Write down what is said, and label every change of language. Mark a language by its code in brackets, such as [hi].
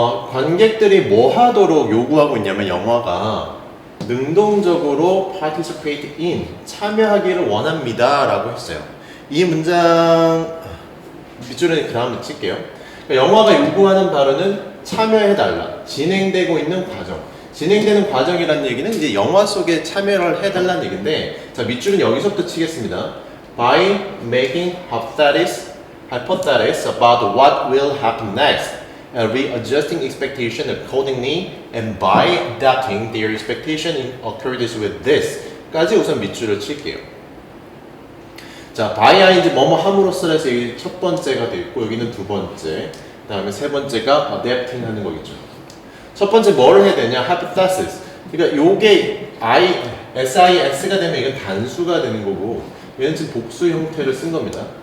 [ko] 관객들이 뭐 하도록 요구하고 있냐면 영화가 능동적으로 [en] participate in [ko] 참여하기를 원합니다 라고 했어요. 이 문장 밑줄은 그 다음에 칠게요. 그러니까 영화가 요구하는 바로는 참여해달라, 진행되고 있는 과정. 진행되는 과정이라는 얘기는 이제 영화 속에 참여를 해달라는 얘기인데, 자, 밑줄은 여기서부터 치겠습니다. [en] By making hypotheses about what will happen next and readjusting expectation accordingly and by adapting their expectation in accordance with this [ko] 까지 우선 밑줄을 칠게요. 자, by ing 뭐뭐 함으로써 해서 여기 첫 번째가 되어 있고 여기는 두 번째, 그 다음에 세 번째가 adapting 하는 거겠죠. 첫 번째 뭐를 해야 되냐? hypothesis. 그러니까 요게 SIS가 되면 이건 단수가 되는 거고 얘는 지금 복수 형태를 쓴 겁니다.